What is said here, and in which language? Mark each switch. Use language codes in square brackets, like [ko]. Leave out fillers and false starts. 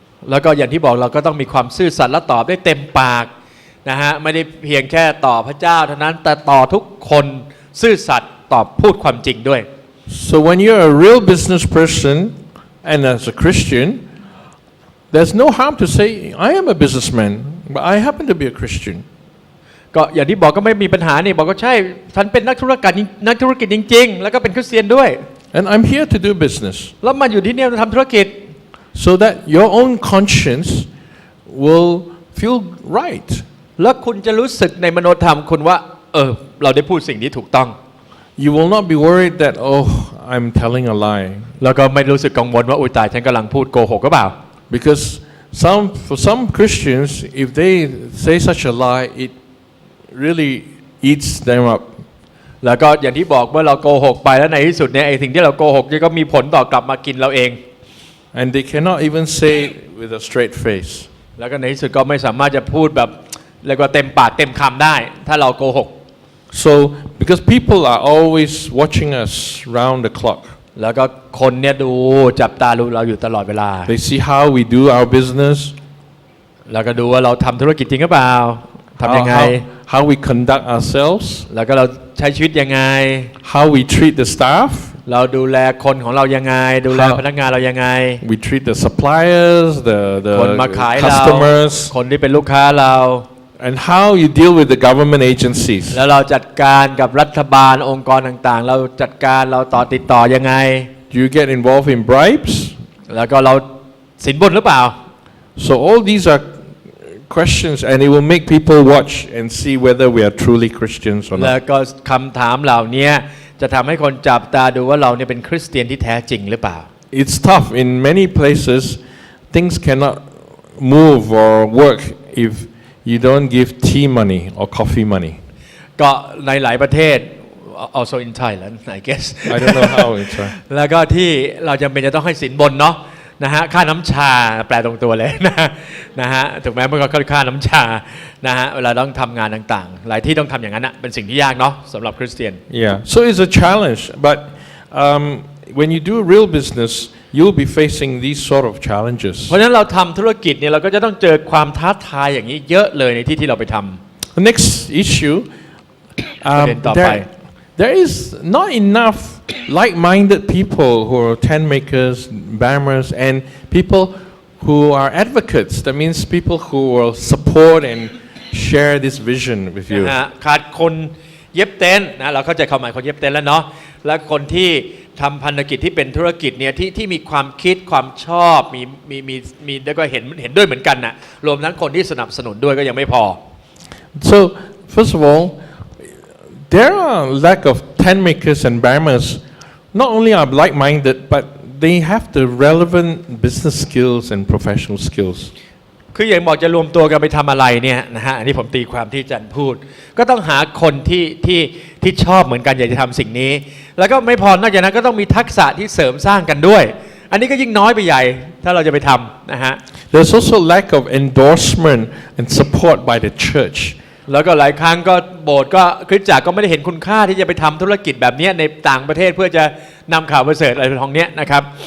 [th] แล้วก็อย่างที่บอกเราก็ต้องมีความซื่อสัตย์และตอบได้เต็มปากนะฮะไม่ได้เพียงแค่ต่อพระเจ้าเท่านั้นแต่ต่อทุกคนซื่อสัตย์ตอบพูดความจริงด้วย [en] So when you're a real business person and as a Christian, there's no harm to say I am a businessman, but I happen to be a Christian. [th] ก็อย่างที่บอกก็ไม่มีปัญหานี่บอกก็ใช่ฉันเป็นนักธุรกิจจริงๆแล้วก็เป็นคริสเตียนด้วย [en] And I'm here to do business. [th] แล้วมาอยู่ที่นี่ทำธุรกิจ [en] So that your own conscience will feel right. [th] แล้วคุณจะรู้สึกในมโนธรรมคุณว่าเราได้พูดสิ่งที่ถูกต้อง [en] You will not be worried that I'm telling a lie. [th] แล้วก็ไม่รู้สึกกังวลว่าอุ๊ยตายฉันกำลังพูดโกหกหรือเปล่า [en] Because for some Christians, if they say such a lie, it really eats them up. [th] แล้วก็อย่างที่บอกเมื่อเราโกหกไปแล้วในที่สุดเนี่ยไอ้สิ่งที่เราโกหกนี่ก็มีผลต่อกลับมากินเราเอง [en] And they cannot even say it with a straight face. [th] แล้วก็ในที่สุดก็ไม่สามารถจะพูดแบบเรียกว่าเต็มปากเต็มคำได้ถ้าเราโกหก [en] So because people are always watching us round the clock. [th] แล้วก็คนเนี่ยดูจับตาดูเราอยู่ตลอดเวลา [en] They see how we do our business. [th] แล้วก็ดูว่าเราทำธุรกิจจริงหรือเปล่าทำยังไง [en] How we conduct ourselves. [th] แล้วก็เราใช้ชีวิตยังไง [en] How we treat the staff. [th] เราดูแลคนของเรายังไงดูแลพนักงานเรายังไง [en] We treat the suppliers, [th] คนมา [en] the [th] ขายเรา [en] customers. [th] คนที่เป็นลูกค้าเรา [en] And how you deal with the government agencies. [th] แล้วเราจัดการกับรัฐบาลองค์กรต่างๆเราจัดการเราติดต่อยังไง [en] Do you get involved in bribes? [th] แล้วก็เราสินบนหรือเปล่า [en] So all these are questions, and it will make people watch and see whether we are truly Christians or [th] แล้ว [en] not. [th] ก็คำถามเหล่านี้จะทำให้คนจับตาดูว่าเราเนี่ยเป็นคริสเตียนที่แท้จริงหรือเปล่า [en] It's tough. In many places, things cannot move or work if you don't give tea money or coffee money. [th] ก็ในหลายประเทศ [en] also in Thailand I guess I don't know how it's. [th] แล้วก็ที่เราจำเป็นจะต้องให้สินบนเนาะนะฮะค่าน้ำชาแปลตรงตัวเลยนะฮะถูกไหมมันก็ค่าน้ำชานะฮะเวลาต้องทำงานต่างๆหลายที่ต้องทำอย่างนั้นนะเป็นสิ่งที่ยากเนาะสำหรับคริสเตียน [en] Yeah. So it's a challenge, but when you do real business, you'll be facing these sort of challenges. [th] เพราะฉะนั้นเราทำธุรกิจเนี่ยเราก็จะต้องเจอความท้าทายอย่างนี้เยอะเลยในที่เราไปทำ [en] The next issue, [th] ประเด็นต่อไป [en] there is not enough like-minded people who are tent makers, bammers, and people who are advocates. That means people who will support and share this vision with you. [th] นะฮะขาดคนเย็บเต็นท์นะเราเข้าใจความหมายคนเย็บเต็นท์แล้วเนาะแล้วคนที่ทำพันธกิจที่เป็นธุรกิจเนี่ยที่มีความคิดความชอบมีแล้วก็เห็นด้วยเหมือนกันนะรวมทั้งคนที่สนับสนุนด้วยก็ยังไม่พอ [en] So first of all, there are lack of tent makers and bammers. Not only are like-minded, but they have the relevant business skills and professional skills. [th] คืออย่างบอกจะรวมตัวกันไปทำอะไรเนี่ยนะฮะอันนี้ผมตีความที่จันพูดก็ต้องหาคนที่ชอบเหมือนกันอยากจะทำสิ่งนี้แล้วก็ไม่พอนอกจากนั้นก็ต้องมีทักษะที่เสริมสร้างกันด้วยอันนี้ก็ยิ่งน้อยไปใหญ่ถ้าเราจะไปทำนะฮะ [en] There's also lack of endorsement and support by the church. [th] แล้วก็หลายครั้งก็โบสถ์ก็คริสตจักรก็ไม่ได้เห็นคุณค่าที่จะไปทำธุรกิจแบบนี้ในต่างประเทศเพื่อจะนำข่าวประเสริฐอะไรทองเนี้ยนะครับ